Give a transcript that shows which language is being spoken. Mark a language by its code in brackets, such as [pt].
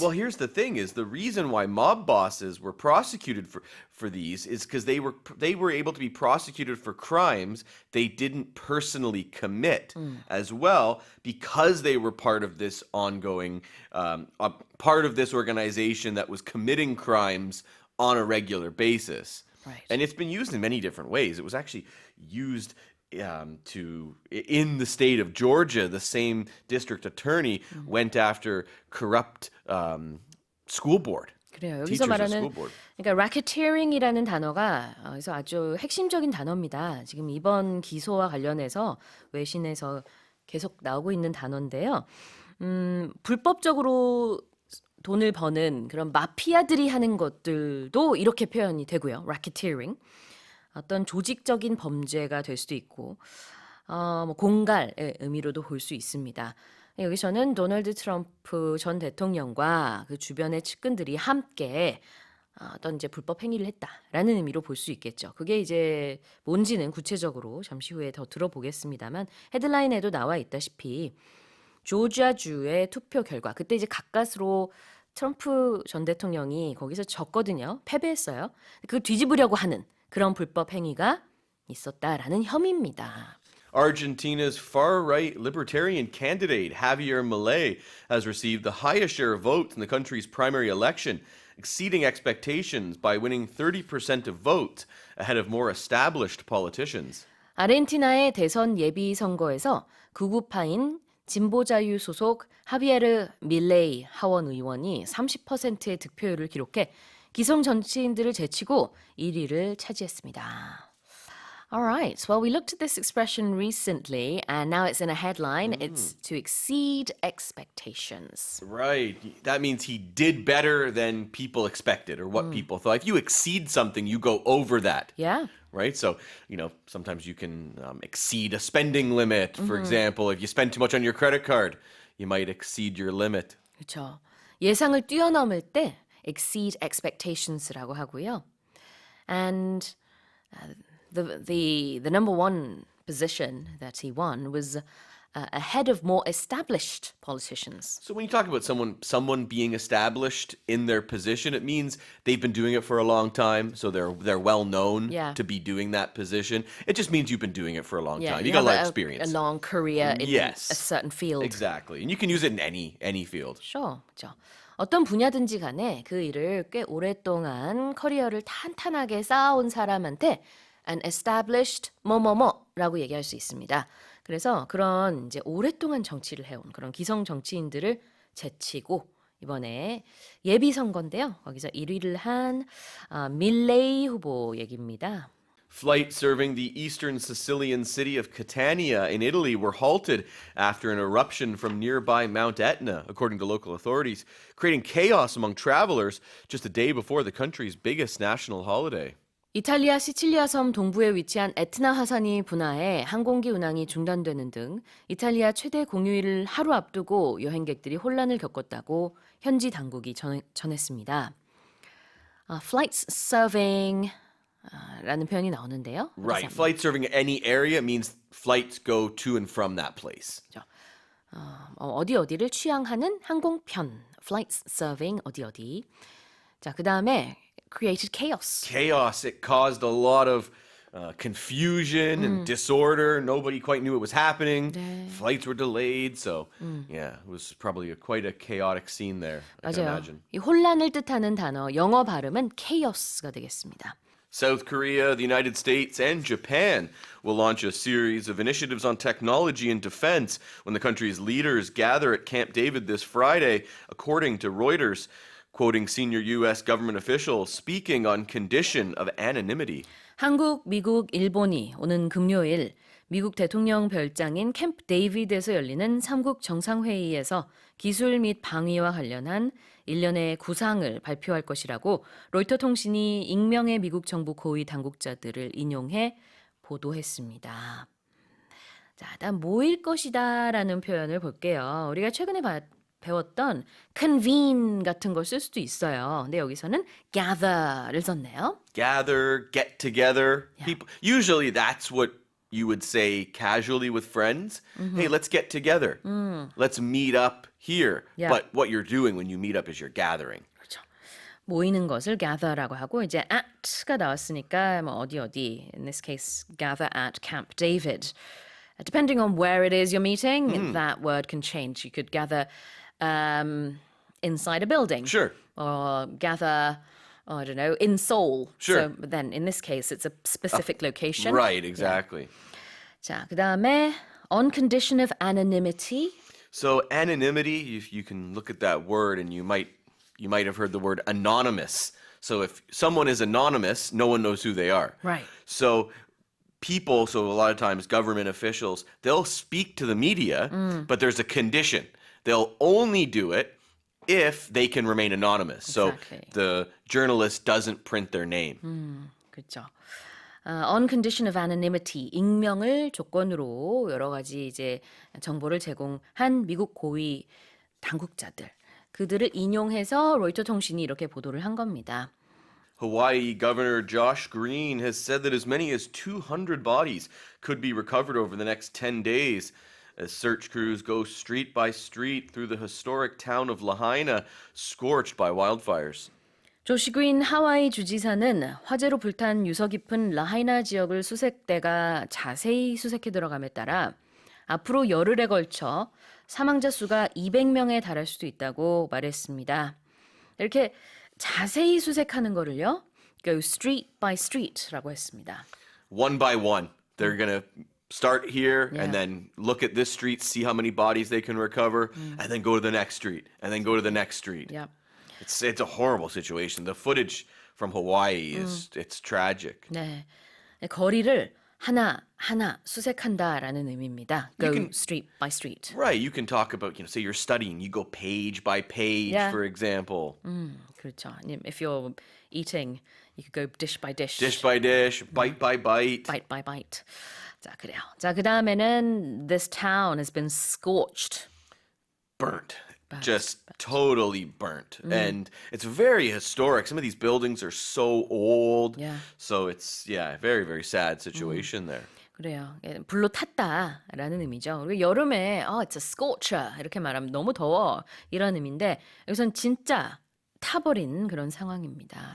[en] Well, here's the thing: is the reason why mob bosses were prosecuted for these is because they were able to be prosecuted for crimes they didn't personally commit as well, because they were part of this ongoing part of this organization that was committing crimes on a regular basis. Right. And it's been used in many different ways. It was actually used in the state of Georgia. The same district attorney went after corrupt school board. [ko] 그래요. [en] teachers [ko] 여기서 [en] of [ko] 말하는 [en] school board. [ko] 그러니까 racketeering이라는 단어가 그래서 아주 핵심적인 단어입니다. 지금 이번 기소와 관련해서 외신에서 계속 나오고 있는 단어인데요. 불법적으로 돈을 버는 그런 마피아들이 하는 것들도 이렇게 표현이 되고요. [en] racketeering. [ko] 어떤 조직적인 범죄가 될 수도 있고 뭐 공갈의 의미로도 볼 수 있습니다. 여기서는 도널드 트럼프 전 대통령과 그 주변의 측근들이 함께 어떤 이제 불법 행위를 했다라는 의미로 볼 수 있겠죠. 그게 이제 뭔지는 구체적으로 잠시 후에 더 들어보겠습니다만 헤드라인에도 나와 있다시피 조지아주의 투표 결과 그때 이제 가까스로 트럼프 전 대통령이 거기서 졌거든요. 패배했어요. 그걸 뒤집으려고 하는 그런 불법 행위가 있었다라는 혐의입니다. [en] Argentina's far-right libertarian candidate, Javier Milei, has received the highest share of votes in the country's primary election, exceeding expectations by winning 30% of votes ahead of more established politicians. [ko] 아르헨티나의 대선 예비 선거에서 극우파인 진보자유 소속 하비에르 밀레이 하원 의원이 30%의 득표율을 기록해 기성 정치인들을 제치고 1위를 차지했습니다. [en] Alright, well we looked at this expression recently and now it's in a headline. It's to exceed expectations. Right. That means he did better than people expected or what people thought. If you exceed something, you go over that. Yeah. Right? So, sometimes you can exceed a spending limit. For example, if you spend too much on your credit card, you might exceed your limit. [ko] 그렇죠. 예상을 뛰어넘을 때 [en] exceed expectations [ko] 라고 하고요. [en] And the number one position that he won was ahead of more established politicians. So when you talk about someone being established in their position, it means they've been doing it for a long time, so they're well known to be doing that position. It just means you've been doing it for a long time. You got a lot of experience. A long career in Yes. a certain field. Exactly. And you can use it in any field. Sure. [ko] 그렇죠. 어떤 분야든지 간에 그 일을 꽤 오랫동안 커리어를 탄탄하게 쌓아온 사람한테 [en] an established [ko] 뭐뭐뭐라고 얘기할 수 있습니다. 그래서 그런 이제 오랫동안 정치를 해온 그런 기성 정치인들을 제치고 이번에 예비 선거인데요. 거기서 1위를 한 밀레이 후보 얘기입니다. [en] Flights serving the eastern Sicilian city of Catania in Italy were halted after an eruption from nearby Mount Etna, according to local authorities, creating chaos among travelers just a day before the country's biggest national holiday. [ko] 이탈리아 시칠리아 섬 동부에 위치한 에트나 화산이 분화해 항공기 운항이 중단되는 등 이탈리아 최대 공휴일을 하루 앞두고 여행객들이 혼란을 겪었다고 현지 당국이 전했습니다. [en] Flights serving [ko] 라는 표현이 나오는데요. [en] Right. Flights serving any area means flights go to and from that place. [ko] 어디를 취항하는 항공편. [en] Flights serving [ko] 어디. 자, 그다음에 [en] created chaos. Chaos. It caused a lot of confusion and disorder. Nobody quite knew what was happening. [ko] 네. [en] Flights were delayed. So, yeah, it was probably quite a chaotic scene there. I can [ko] 맞아요. [en] imagine. [ko] 이 혼란을 뜻하는 단어 영어 발음은 chaos가 되겠습니다. [en] South Korea, the United States, and Japan will launch a series of initiatives on technology and defense when the country's leaders gather at Camp David this Friday, according to Reuters, quoting senior U.S. government officials speaking on condition of anonymity. [ko] 한국, 미국, 일본이 오는 금요일 미국 대통령 별장인 캠프 데이비드에서 열리는 3국 정상회의에서 기술 및 방위와 관련한 일련의 구상을 발표할 것이라고 로이터 통신이 익명의 미국 정부 고위 당국자들을 인용해 보도했습니다. 자, 일단 모일 것이다라는 표현을 볼게요. 우리가 최근에 배웠던 convene 같은 걸 쓸 수도 있어요. 근데 여기서는 gather를 썼네요. [en] Gather, get together. People, usually that's what you would say casually with friends. Hey, let's get together. Let's meet up here. Yeah. But what you're doing when you meet up is you're gathering. [ko] 그렇죠. 모이는 것을 gather라고 하고 이제 at가 나왔으니까 뭐 어디 in this case [en] gather at Camp David. Depending on where it is you're meeting, that word can change. You could gather inside a building. Sure. Or gather, I don't know, in Seoul. Sure. So then in this case it's a specific location. Right, exactly. [ko] 자, 그다음에 on condition of anonymity. [en] So anonymity, you can look at that word and you might have heard the word anonymous. So if someone is anonymous, no one knows who they are. Right. So people, so a lot of times government officials, they'll speak to the media, but there's a condition. They'll only do it if they can remain anonymous. Exactly. So the journalist doesn't print their name. [ko] 그렇죠. [en] On condition of anonymity, [ko] 익명을 조건으로 여러 가지 이제 정보를 제공한 미국 고위 당국자들, 그들을 인용해서 로이터 통신이 이렇게 보도를 한 겁니다. [en] Hawaii Governor Josh Green has said that as many as 200 bodies could be recovered over the next 10 days as search crews go street by street through the historic town of Lahaina, scorched by wildfires. [ko] 조시 그린 하와이 주지사는 화재로 불탄 유서 깊은 라하이나 지역을 수색대가 자세히 수색해 들어감에 따라 앞으로 열흘에 걸쳐 사망자 수가 200명에 달할 수도 있다고 말했습니다. 이렇게 자세히 수색하는 거를요, [en] go street by street [ko] 라고 했습니다. [en] One by one, they're going to start here Yeah. and then look at this street, see how many bodies they can recover, and then go to the next street, and then go to the next street. Yep. It's a horrible situation. The footage from Hawaii is it's tragic. [ko] 네, 거리를 하나 수색한다라는 의미입니다. [en] Go street by street. Right, you can talk about, say you're studying, you go page by page, Yeah. for example. [ko] 그렇죠. [en] If you're eating, you could go dish by dish. Dish by dish, bite by bite. Bite by bite. [ko] 자, 그래요. 자, 그다음에는 [en] this town has been scorched. Burnt. Just totally burnt. And it's very historic. Some of these buildings are so old. Yeah. So it's, very, very sad situation there. [ko] 그래요. 불로 탔다라는 의미죠. 그리고 여름에 [en] it's a scorcher [ko] 이렇게 말하면 너무 더워 이런 의미인데 여기선 진짜 타버린 그런 상황입니다.